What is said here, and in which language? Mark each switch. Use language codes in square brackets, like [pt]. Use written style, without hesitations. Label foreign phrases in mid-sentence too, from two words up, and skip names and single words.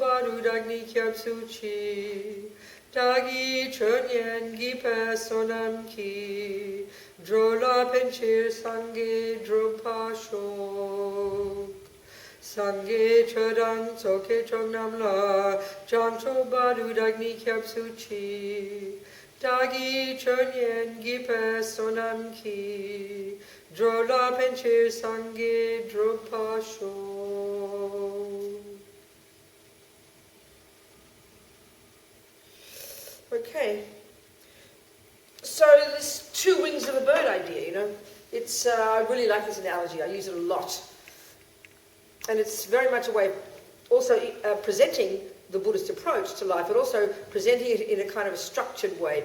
[bo] བར་དུ་བདག་ནི་སྐྱབས་སུ་མཆི། བདག་གིས་ཆོས་ཉན་བགྱིས་པའི་བསོད་ནམས་ཀྱིས། འགྲོ་ལ་ཕན་ཕྱིར་སངས་རྒྱས་འགྲུབ་པར་ཤོག། སངས་རྒྱས་ཆོས་དང་ཚོགས་ཀྱི་མཆོག་རྣམས་ལ། བྱང་ཆུབ་བར་དུ་བདག་ནི་སྐྱབས་སུ་མཆི། བདག་གིས་ཆོས་ཉན་བགྱིས་པའི་བསོད་ནམས་ཀྱིས། འགྲོ་ལ་ཕན་ཕྱིར་སངས་རྒྱས་འགྲུབ་པར་ཤོག. [en] Okay. So this 2 wings of a bird idea, you know, it's I really like this analogy. I use it a lot, and it's very much a way of also presenting the Buddhist approach to life, but also presenting it in a kind of a structured way.